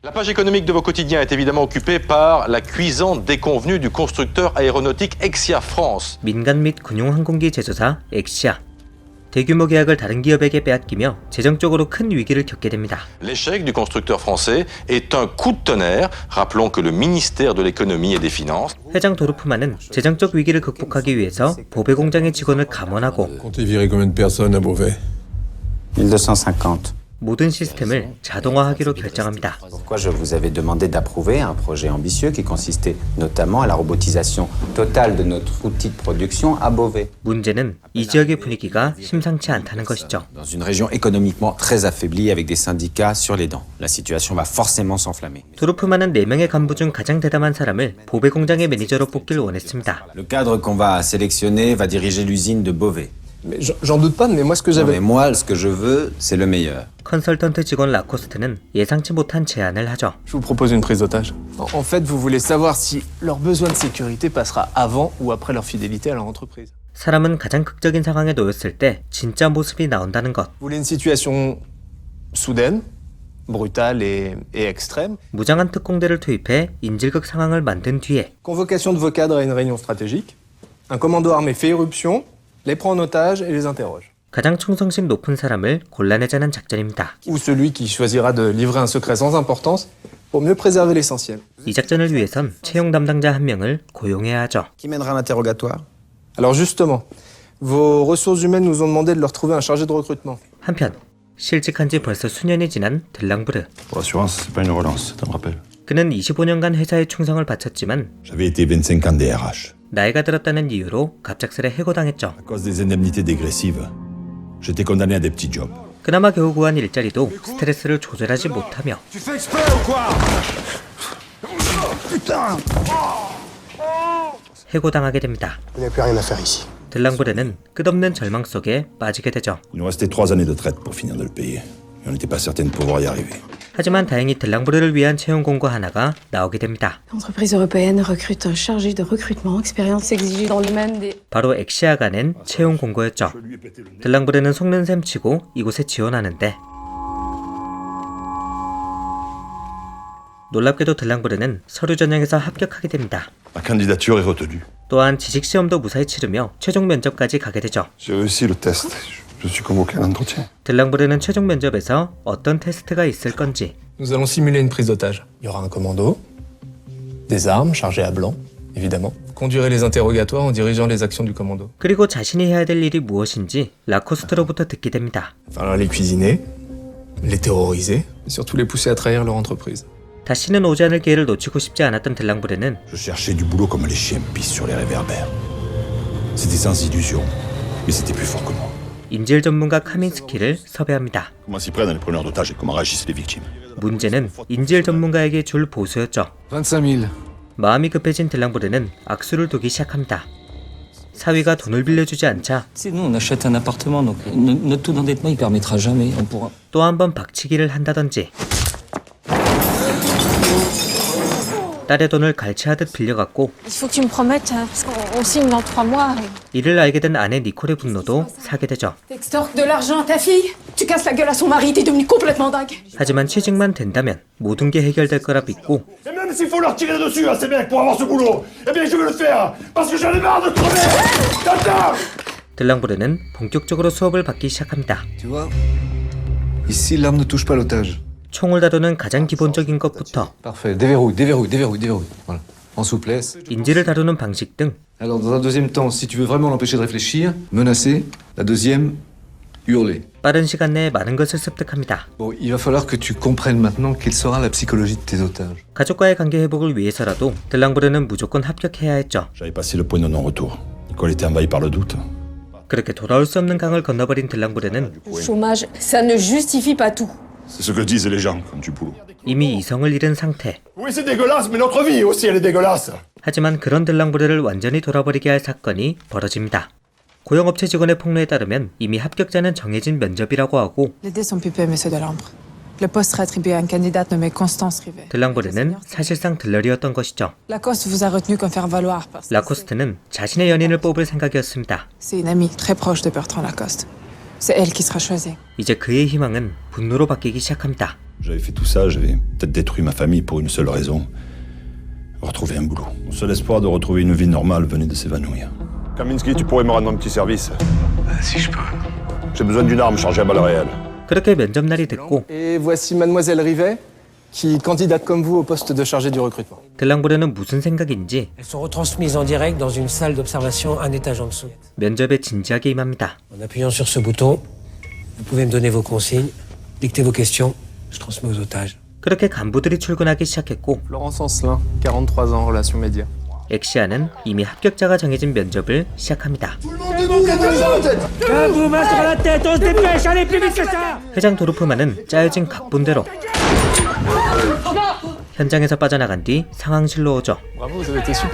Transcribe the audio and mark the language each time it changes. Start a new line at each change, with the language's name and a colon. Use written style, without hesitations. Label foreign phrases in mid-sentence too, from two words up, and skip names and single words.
French: La page économique de vos quotidiens est évidemment occupée par la cuisante déconvenue du constructeur aéronautique Exia France.
Korean: 민간 및 군용 항공기 제조사 엑시아. 대규모 계약을 다른 기업에게 빼앗기며 재정적으로 큰 위기를 겪게 됩니다.
French: L'échec du constructeur français est un coup de tonnerre. Rappelons que le ministère de l'économie et des finances
Korean: 회장 도르프만은 재정적 위기를 극복하기 위해서 보배 공장의 직원을 감원하고
French: Comptez virer combien de personnes à Beauvais? 1250.
Korean: 모든 시스템을 자동화하기로 결정합니다.
French: Pourquoi je vous avais demandé d'approuver un projet ambitieux qui consistait notamment à la robotisation totale de notre outil de production à Beauvais.
Korean: 문제는 이 지역의 분위기가 심상치 않다는 것이죠.
French: Dans une région économiquement très affaiblie avec des syndicats sur les dents. La situation va forcément s'enflammer.
Korean: 도르프만은 4명의 간부 중 가장 대담한 사람을 보배 공장의 매니저로 뽑기를 원했습니다.
French: Le cadre qu'on va sélectionner va diriger l'usine de Beauvais. Mais j'en doute pas, mais moi ce que Non, j'avais... mais moi, ce que je veux, c'est le meilleur.
Korean: 컨설턴트 직원 라코스트는 예상치 못한 제안을 하죠.
French: Je vous propose une prise d'otage. En fait, vous voulez savoir si leur besoin de sécurité passera avant ou après leur fidélité à leur entreprise.
Korean: 사람은 가장 극적인 상황에 놓였을 때 진짜 모습이 나온다는 것.
French: Vous voulez une situation soudaine, brutale et extrême.
Korean: 무장한 특공대를 투입해 인질극 상황을 만든 뒤에
French: Convocation de vos cadres à une réunion stratégique. Un commando armé fait irruption, les prend en otage et les interroge.
Korean: 가장 충성심 높은 사람을 골라내자는 작전입니다.
French: Ou celui qui choisira de livrer un secret sans importance pour mieux préserver l'essentiel.
Korean: 이 작전을 위해선 채용 담당자 한 명을 고용해야 하죠.
French: Qui mènera l'interrogatoire? Alors justement, vos ressources humaines nous ont demandé de leur trouver un chargé de recrutement.
Korean: 한편 실직한 지 벌써 수년이 지난 들랑브르.
French: Pour l'assurance, c'est pas une relance, c'est un rappel.
Korean: 그는 25년간 회사에 충성을 바쳤지만
French: J'avais été 25 ans DRH.
Korean: 나이가 들었다는 이유로 갑작스레 해고당했죠.
French: À cause des indemnités dégressives, j'étais condamné à des petits jobs.
Korean: 그나마 겨우 구한 일자리도 스트레스를 조절하지 못하며 해고당하게 됩니다.
French: Il n'y a plus rien à faire ici.
Korean: 들랑브레는 끝없는 절망 속에 빠지게 되죠.
French: Il nous restait 3 années de traite pour finir de le payer. Et on n'était pas certain de pouvoir y arriver.
Korean: 하지만 다행히 들랑브레를 위한 채용 공고 하나가 나오게 됩니다.
French: L'entreprise européenne recrute un chargé de recrutement, expérience exigée dans le domaine des...
Korean: 바로 엑시아가 낸 채용 공고였죠. 들랑브레는 속는 셈 치고 이곳에 지원하는데 놀랍게도 들랑브레는 서류 전형에서 합격하게 됩니다.
French: Ma candidature est retenue.
Korean: 또한 지식시험도 무사히 치르며 최종 면접까지 가게 되죠.
French: J'ai réussi le test. Je suis convoqué à l'entretien.
Korean: 들랑브레는 최종 면접에서 어떤 테스트가 있을 건지
French: Nous allons simuler une prise d'otage. Il y aura un commando, des armes chargées à blanc, évidemment. Conduirez les interrogatoires en dirigeant les actions du commando.
Korean: 그리고 자신이 해야 될 일이 무엇인지 라코스트로부터 듣게 됩니다.
French: Il va falloir les cuisiner, les terroriser, et surtout les pousser à trahir leur entreprise.
Korean: 다시는 오지 않을 기회를 놓치고 싶지 않았던 들랑브레는
French: Je cherchais du boulot comme les chiens pissent sur les réverbères. C'était sans illusion, mais c'était plus fort que moi.
Korean: 인질 전문가 카민스키를 섭외합니다.
French: Comment s'y prennent les preneurs d'otages et comment réagissent les victimes?
Korean: 문제는 인질 전문가에게 줄 보수였죠. 25 000. 마음이 급해진 들랑브레는 악수를 두기 시작합니다. 사위가 돈을 빌려주지 않자
French: C'est nous, on achète un appartement, donc notre taux d'endettement, il permettra jamais, on pourra...
Korean: 또 한 번 박치기를 한다든지 딸의 돈을 갈취하듯 빌려갔고
French: Il faut que tu me promettes, parce qu'on signe dans 3 mois.
Korean: 이를 알게 된 아내 니콜의 분노도 사게 되죠.
French: T'extorques de l'argent à ta fille, tu casses la gueule à son mari, t'es devenu complètement dingue.
Korean: 하지만 취직만 된다면 모든 게 해결될 거라 믿고
French: Et même s'il faut leur tirer dessus à ces mecs pour avoir ce boulot, eh bien je vais le faire, parce que j'en ai marre de crever. Tata!
Korean: 들랑브레는 본격적으로 수업을 받기 시작합니다.
French: Tu vois, ici l'arme ne touche pas l'otage.
Korean: 총을 다루는 가장 기본적인 것부터
French: Parfait, déverrouille, déverrouille, déverrouille, déverrouille. Voilà. En souplesse.
Korean: 인지를 다루는 방식 등
French: Alors dans un deuxième temps, si tu veux vraiment l'empêcher de réfléchir, menacer. La deuxième, hurler.
Korean: 빠른 시간 내에 많은 것을 습득합니다.
French: Bon, il va falloir que tu comprennes maintenant quelle sera la psychologie de tes otages.
Korean: 가족과의 관계 회복을 위해서라도 들랑브레는 무조건 합격해야 했죠.
French: J'avais passé le point de non-retour. Nicole était envahie par le doute.
Korean: 그렇게 돌아올 수 없는 강을 건너버린 들랑브레는
French: Le chômage, ça ne justifie pas tout. C'est ce que disent les gens quand tu boulot.
Korean: 이미 이성을 잃은 상태.
French: Oui, c'est dégueulasse, mais notre vie aussi, elle est dégueulasse.
Korean: 하지만 그런 들랑브레를 완전히 돌아버리게 할 사건이 벌어집니다. 고용업체 직원의 폭로에 따르면 이미 합격자는 정해진 면접이라고 하고
French: Les dés sont pipés, monsieur Delambre. Le poste sera attribué à une candidate nommée Constance Rivet.
Korean: 들랑브레는 사실상 들러리였던 것이죠.
French: Lacoste vous a retenu comme faire valoir. parce que
Korean: 라코스트는 자신의 연인을 뽑을 생각이었습니다.
French: C'est une amie très proche de Bertrand Lacoste. C'est elle qui sera choisie.
Korean: 이제 그의 희망은 분노로 바뀌기 시작합니다.
French: J'avais fait tout ça, j'avais peut-être détruit ma famille pour une seule raison. Retrouver un boulot. Mon seul espoir de retrouver une vie normale venait de s'évanouir. Kaminski, tu pourrais me rendre un petit service? Si je peux. J'ai besoin d'une arme chargée à balles réelles.
Korean: 그렇게 면접날이 됐고
French: Et voici Mademoiselle Rivet, qui candidate comme vous au poste de chargée du recrutement.
Korean: 들랑브르는 무슨 생각인지
French: Elles sont retransmises en direct dans une salle d'observation un étage en dessous.
Korean: 면접에 진지하게 임합니다.
French: En appuyant sur ce bouton, vous pouvez me donner vos consignes, dicter vos questions, je transmets aux otages.
Korean: 그렇게 간부들이 출근하기 시작했고
French: Florence Ancelin, 43 ans, relations médias.
Korean: 엑시아는 이미 합격자가 정해진 면접을 시작합니다. 회장 도르프만은 짜여진 각본대로 현장에서 빠져나간 뒤 상황실로 오죠.
French: Bravo, vous avez été super.